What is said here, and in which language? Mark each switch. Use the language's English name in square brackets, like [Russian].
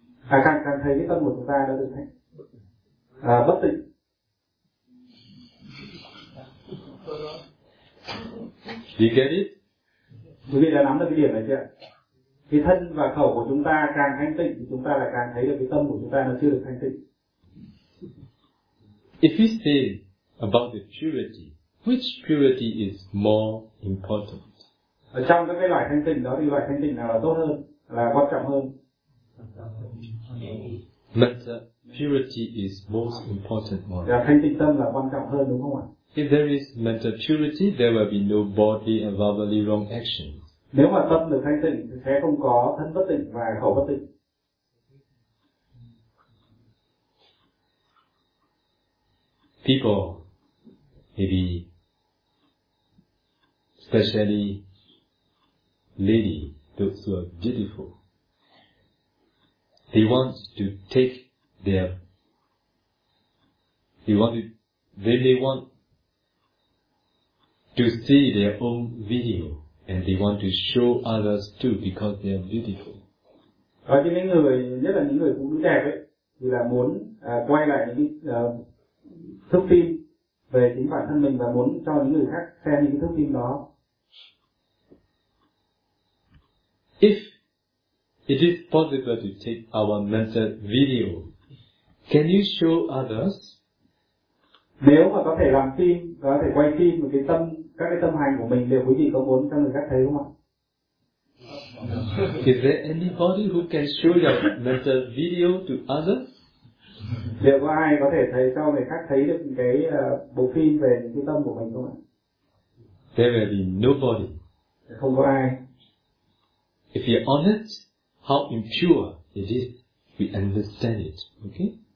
[Vietnamese] Càng thấy cái tâm của chúng ta đã được thanh bất tịnh. [English] Do you get it? [Vietnamese] Quý vị đã nắm được cái điểm này chưa? Cái thân và khẩu của chúng ta càng thanh tịnh thì chúng ta lại càng thấy được cái tâm của chúng ta nó chưa được thanh tịnh. [English] If we say about the purity, which purity is more important? [Vietnamese] Ở trong các cái loại thanh tịnh đó thì loại thanh tịnh nào là tốt hơn, là quan trọng hơn? [English] Metta purity is most important one. [Vietnamese] Dạ, thanh tịnh tâm là quan trọng hơn đúng không ạ? [English] If there is mental purity, there will be no bodily and verbally wrong actions. [Vietnamese] Nếu mà tâm được thanh tịnh thì sẽ không có thân bất tịnh và khẩu bất tịnh. [English] People, maybe, especially lady, those who are beautiful, they want to take their, they may want to see their own video, and they want to show others too because they are beautiful. [Vietnamese] Và những người, nhất là những người phụ nữ đẹp ấy, thì là muốn quay lại những thước phim về chính bản thân mình và muốn cho những người khác xem những thước phim đó. [English] If it is possible to take our mental video, can you show others? [Vietnamese] Nếu mà có thể làm phim, có thể quay phim một cái tâm, các cái tâm hành của mình, liệu quý vị có muốn cho người khác thấy không ạ? [English] Is there anybody who can show your mental video to others? [Vietnamese] Liệu có ai có thể thấy cho người khác thấy được cái bộ phim về những cái tâm của mình không ạ? [English] There will be nobody. [Vietnamese] Không có ai. [English] If you're honest, how impure it is, we understand it, okay?